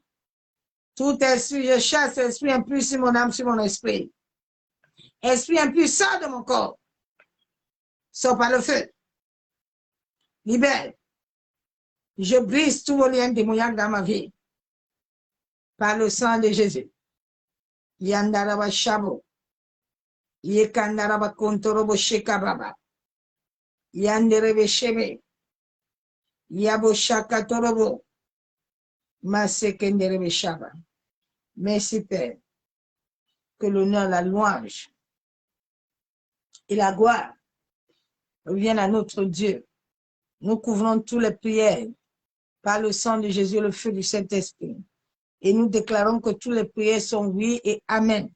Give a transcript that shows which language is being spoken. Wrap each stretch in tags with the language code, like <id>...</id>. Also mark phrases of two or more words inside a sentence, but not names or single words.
<fr>Tout esprit, je chasse l'esprit impur sur mon âme, sur mon esprit. Esprit impur, sort de mon corps. Sors par le feu. Libère. Je brise tous vos liens démoniaques dans ma vie. Par le sang de Jésus. Yandaraba Shabo. Yekandaraba Kontorobo Shekababa. Yanderebe Shebe. Yabo Shakatorobo. Masekenderebe Shaba. Merci Père. Que l'honneur, la louange et la gloire reviennent à notre Dieu. Nous couvrons toutes les prières par le sang de Jésus et le feu du Saint-Esprit. Et nous déclarons que toutes les prières sont oui et amen.</fr>